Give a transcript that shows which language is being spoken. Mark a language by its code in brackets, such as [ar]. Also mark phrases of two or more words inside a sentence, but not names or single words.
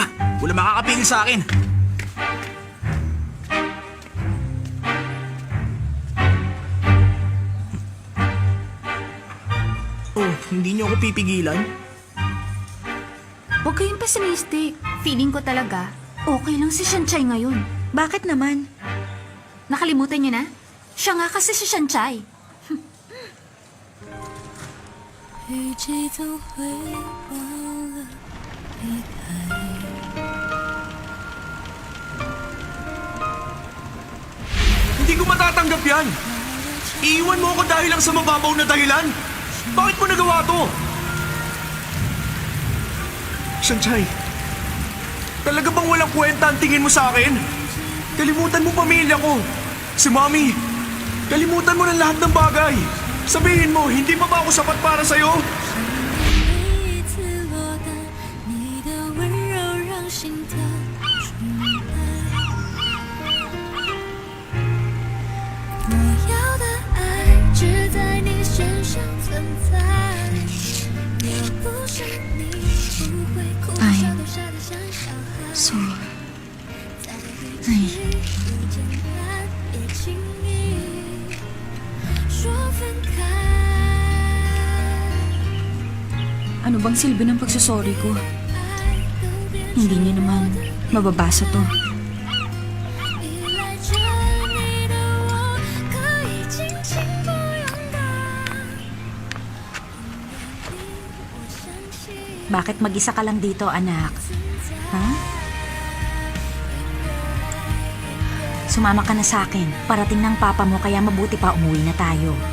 [tl] Wala makakapigil sa akin. Oh, hindi niyo ako pipigilan? Huwag kayong pessimistic. Feeling ko talaga, okay lang si Shanchay ngayon. Bakit naman? Nakalimutan niyo na? Siya nga kasi si Shanchay. [zh] 雨季总会忘了离开。 [tl] Hindi ko matatanggap yan. Iiwan mo ako dahil lang sa mababaw na dahilan. Bakit mo nagawa to? Shanchay, talaga bang walang kwenta ang tingin mo sa akin? Kalimutan mo pamilya ko. Si Mami. Kalimutan mo ng lahat ng bagay. Sabihin mo, hindi pa ba ako sapat para sa'yo? [zh] 每一次落单，你的温柔让心跳出来。我要的爱只在你身上存在，要不是你，不会哭笑都傻得像小孩。 [tl] So, [zh] 在一起不简单，也轻易说分开。 [tl] ano bang silbi ng pagsusorry ko? Hindi niya naman mababasa to. [zh] 依赖着你的我，可以尽情不勇敢。我相信 [tl] Bakit mag-isa ka lang dito, anak? Ha? Sumama ka na sa akin. Parating ng papa mo, kaya mabuti pa umuwi na tayo.